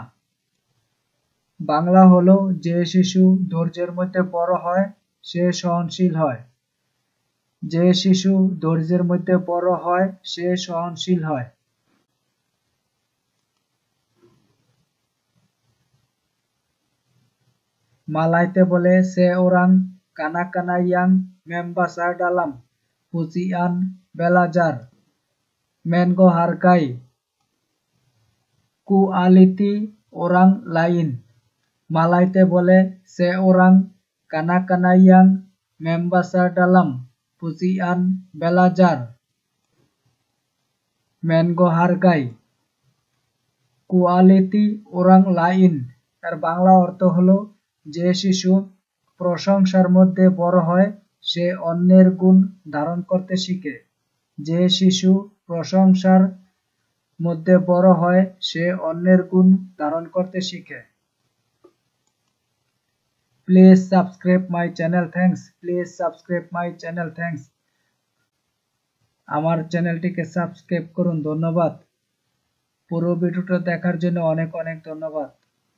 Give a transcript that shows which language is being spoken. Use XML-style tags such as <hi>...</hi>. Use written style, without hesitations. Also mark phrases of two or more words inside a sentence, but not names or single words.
<bn>বাংলা হলো যে শিশু ধৈর্যের মধ্যে বড় হয় সে সহনশীল হয়। যে শিশু ধৈর্যের মধ্যে বড় হয় সে সহনশীল হয়। মালাইতে বলে</bn> <ms>seorang kanak-kanak yang membesar dalam pujian belajar menghargai kualiti orang lain.</ms> <bn>মালাইতে বলে</bn> <ms>seorang kanak-kanak yang membesar dalam pujian belajar menghargai kualiti orang lain।</ms> <bn>এর বাংলা অর্থ হলো যে শিশু প্রশংসার মধ্যে বড় হয় সে অন্যের গুণ ধারণ করতে শিখে। যে শিশু প্রশংসার মধ্যে বড় হয় সে অন্যের গুণ ধারণ করতে শিখে।</bn> <en>Please subscribe my channel. Thanks. Please subscribe my channel. Thanks.</en> <bn>আমার চ্যানেলটিকে সাবস্ক্রাইব করুন। ধন্যবাদ। পুরো ভিডিওটা দেখার জন্য অনেক অনেক ধন্যবাদ।</bn>